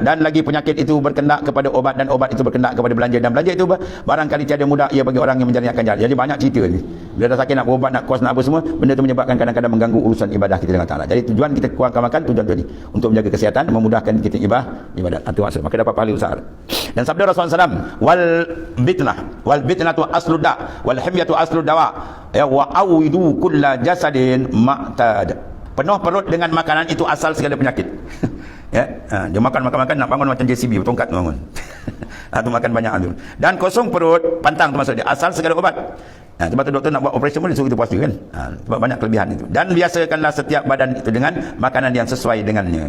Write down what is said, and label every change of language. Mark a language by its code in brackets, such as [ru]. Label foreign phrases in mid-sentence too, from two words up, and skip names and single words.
[ms] Dan lagi penyakit itu berkendak kepada obat, dan obat itu berkendak kepada belanja, dan belanja itu barangkali tiada mudah ia bagi orang yang menjalani akan jalan. Jadi banyak cerita ni. Bila dah sakit nak berobat, nak kos, nak apa semua, benda itu menyebabkan kadang-kadang mengganggu urusan ibadah kita dengan Ta'ala. Jadi tujuan kita kurangkan makan, tujuan tadi untuk menjaga kesihatan, memudahkan kita ibadat. Itu maksud. Maka dapat pahala besar. Dan sabda Rasulullah SAW, [ar] والبطنة أصل الداء، والحمية أصل الدواء، وعودوا كل جسد ما اعتاد. [ms] Penuh perut dengan makanan itu asal segala penyakit. Dia makan nak bangun macam JCB tongkat bangun. Tu makan banyak tu. Dan kosong perut, pantang tu maksud dia, asal segala obat. Sebab tu doktor nak buat operasi pun dia suruh kita puasa kan. Sebab banyak kelebihan itu. Dan biasakanlah setiap badan itu dengan makanan yang sesuai dengannya.